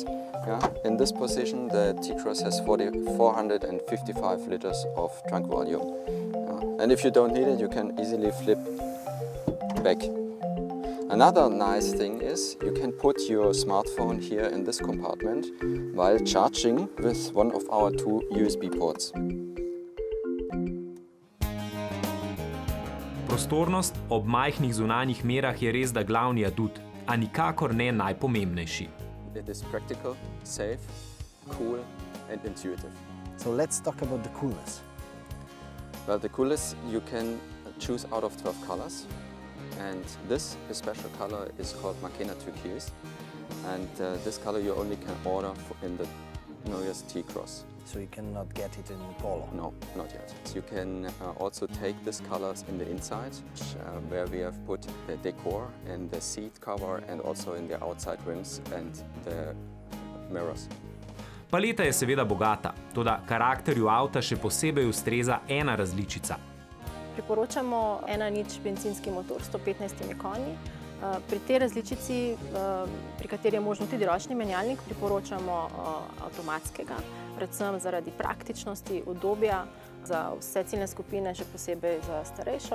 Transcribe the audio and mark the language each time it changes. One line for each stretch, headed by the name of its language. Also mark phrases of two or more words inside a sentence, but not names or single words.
English: Yeah, in this position, the T-Cross has 455 liters of trunk volume. Yeah. And if you don't need it, you can easily flip back. Another nice thing is you can put your smartphone here in this compartment while charging with one of our 2 USB ports.
Slovenian: Prostornost ob majhnih zunanjih merah je res da glavni adut, a nikakor ne najpomembnejši.
English: It is practical, safe, cool and intuitive. So let's talk about the coolness. Well, the coolness you can choose out of 12 colors. And this special color is called Makena Turquoise. And this color you only can order in the newest T-Cross. So you cannot get it in Polo? No, not yet. You can also take these colors in the inside, where we have put the decor in the seat cover and also in the outside rims and the mirrors.
Slovenian: Paleta je seveda bogata, toda karakterju avta še posebej ustreza ena različica. Priporočamo 1.0 bencinski motor s 115 konji. Pri tej različici, pri kateri je možno tudi ročni menjalnik, priporočamo avtomatskega, predvsem zaradi praktičnosti, udobja za vse ciljne skupine, še posebej za starejšo.